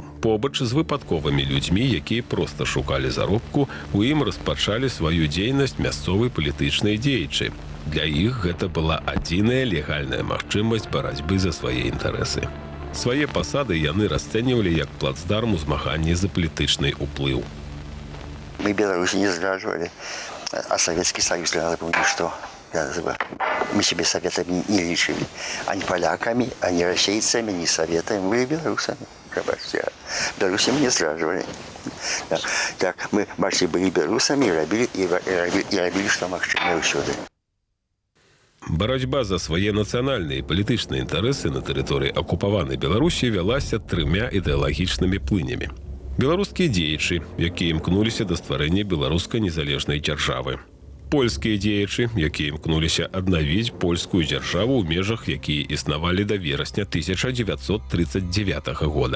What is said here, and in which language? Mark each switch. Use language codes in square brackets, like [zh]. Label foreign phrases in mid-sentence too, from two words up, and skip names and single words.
[be] Побач з выпадковымі людзьмі, якія проста шукалі заробку, у ім распачалі сваю дзейнасць мясцовыя палітычныя дзеячы. Для іх гэта была адзіная легальная магчымасць барацьбы за свае інтарэсы. Свае пасады яны расцэньвалі як плацдарм у змаганні за палітычны ўплыў. Мы Беларусь не зраджвалі, [ru] а Советский Союз, я напомню, что мы себе советами не лечили. Они поляками, они российцами, не советами, мы белорусами. Белорусами не зраджвали. Так, мы, бачите, были белорусами и робили, что [be] магчымае ўсюды. Барацьба за свае нацыянальныя і палітычныя інтарэсы на тэрыторыі акупаванай Беларусі вялася трымя ідэалагічнымі плынямі. Беларускія дзеячы, якія імкнуліся да стварэння беларускай незалежнай дзяржавы. Польскія дзеячы, якія імкнуліся аднавіць польскую дзяржаву ў межах, якія існавалі да верасня 1939 года.